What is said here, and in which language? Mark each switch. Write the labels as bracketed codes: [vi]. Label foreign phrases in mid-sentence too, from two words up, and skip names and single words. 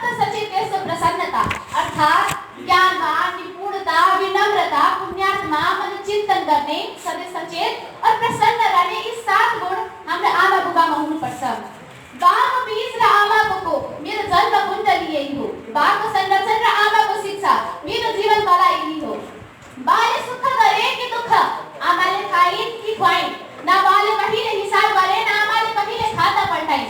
[hi] सचेत से प्रसन्नता, अर्थात ज्ञानवान, निपुणता, विनम्रता, पुण्यात्मा, मन चिंतन करने, सदैव सचेत और प्रसन्न रहने, इस 7 गुण हमने [ne] आमा बुबा [hi] में हुनुपर्छ। [ne] बाको बीज र आमाको मेरो जन्म कुण्डली यही हो। बाको संरक्षण र आमाको शिक्षा मेरो जीवन कला यही हो। बाले सुख गरे कि दुःख आमाले खाइन् कि खुवाइन्, न बाले कहिले हिसाब गरे न आमाले कहिले खाता पल्टाइन्।